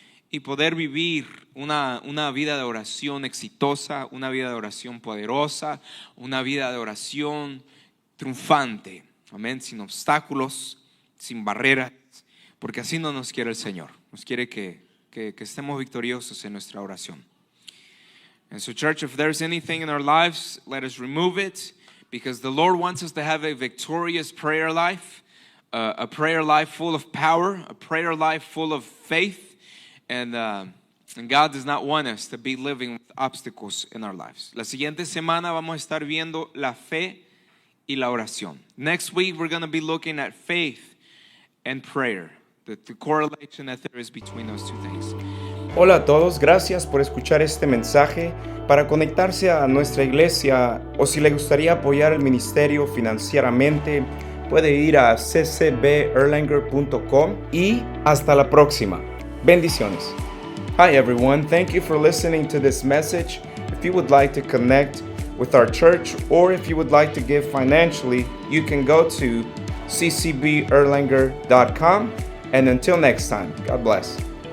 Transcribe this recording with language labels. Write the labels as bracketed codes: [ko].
[es] Y poder vivir una vida de oración exitosa, una vida de oración poderosa, una vida de oración triunfante. Amén, sin obstáculos, sin barreras, porque así no nos quiere el Señor. Nos quiere que estemos victoriosos en nuestra oración. [en] And so, church, if there's anything in our lives, let us remove it, because the Lord wants us to have a victorious prayer life, a prayer life full of power, a prayer life full of faith. And God does not want us to be living with obstacles in our lives. [es] La siguiente semana vamos a estar viendo la fe y la oración. [en] Next week we're going to be looking at faith and prayer, the correlation that there is between those two things. [es] Hola a todos, gracias por escuchar este mensaje. Para conectarse a nuestra iglesia o si le gustaría apoyar el ministerio financieramente, puede ir a ccberlanger.com y hasta la próxima. Bendiciones. [en] Hi everyone, thank you for listening to this message. If you would like to connect with our church or if you would like to give financially, you can go to ccberlanger.com. And until next time, God bless.